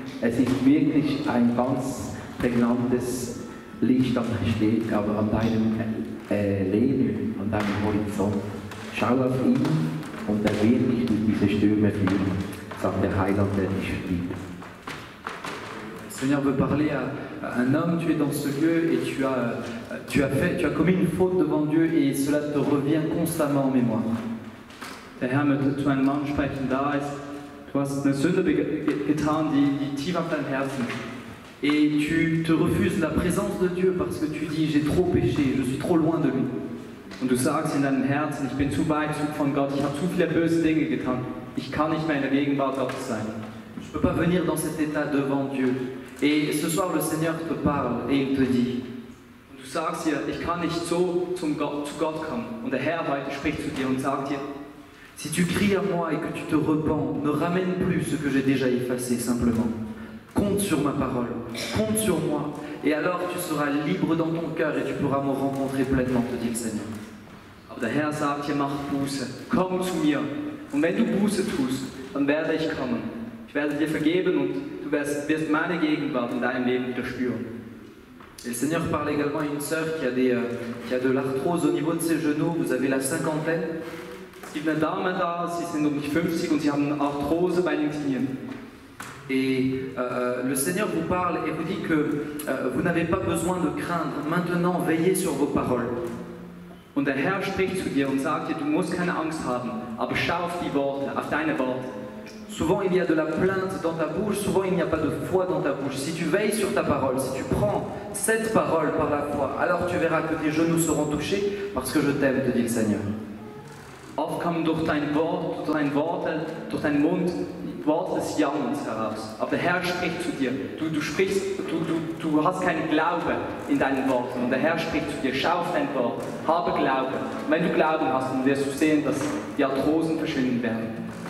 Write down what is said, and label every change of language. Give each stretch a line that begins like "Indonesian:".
German: Es ist wirklich ein ganz prägnantes Licht an deinem Leben, an deinem Horizont. Schau auf ihn und er wird dich durch diese Stürme führen, sagt der Heiland, der dich liebt.
French: Le Seigneur veut parler à un homme, tu es dans ce lieu et tu as commis une faute devant Dieu et cela te revient constamment en mémoire.
German: Der Herr möchte zu einem Mann sprechen, da ist, du hast eine Sünde getan, die tief auf dein Herzen ist.
French: Et tu te refuses la présence de Dieu parce que tu dis, j'ai trop péché, je suis trop loin de lui.
German: Und du sagst in deinem Herzen, ich bin zu weit von Gott, ich habe zu viele böse Dinge getan, ich kann nicht mehr in der Gegenwart Gottes sein.
French: Je ne peux pas venir dans cet état devant Dieu. Et ce soir, le Seigneur te parle et il te dit,
German: du sagst dir, ich kann nicht so zu Gott kommen. Und der Herr heute spricht zu dir und sagt dir,
French: si tu cries à moi et que tu te repens, ne ramène plus ce que j'ai déjà effacé simplement. Compte sur ma parole, compte sur moi, et alors tu seras libre dans ton cœur et tu pourras me rencontrer pleinement, te dit le Seigneur.
German: Aber der Herr sagt hier, mach Buße, komm zu mir. Und wenn du Buße tust, dann werde ich kommen. Ich werde dir vergeben und du wirst meine Gegenwart in deinem Leben wieder spüren.
French: Et le Seigneur parle également à une sœur qui a de l'arthrose au niveau de ses genoux. Vous avez la cinquantaine.
German: Es gibt eine Dame da, sie sind um die 50 und sie haben Arthrose bei den Knien.
French: Et le Seigneur vous parle et vous dit que vous n'avez pas besoin de craindre. Maintenant, veillez sur vos paroles.
German: Und der Herr spricht zu dir und sagt dir, du musst keine Angst haben, aber schau auf die Worte, auf deine Worte.
French: Souvent il y a de la plainte dans ta bouche, souvent il n'y a pas de foi dans ta bouche. Si tu veilles sur ta parole, si tu prends cette parole par la foi, alors tu verras que tes genoux seront touchés parce que je t'aime, te dit le Seigneur.
German: Oft kommen durch dein Wort, durch deinen Mund Worte des Jammerns heraus. Aber der Herr spricht zu dir. Du hast keinen Glauben in deinen Worten. Und der Herr spricht zu dir. Schau auf dein Wort. Habe Glauben. Und wenn du Glauben hast, dann wirst du sehen, dass die Arthrosen verschwinden werden.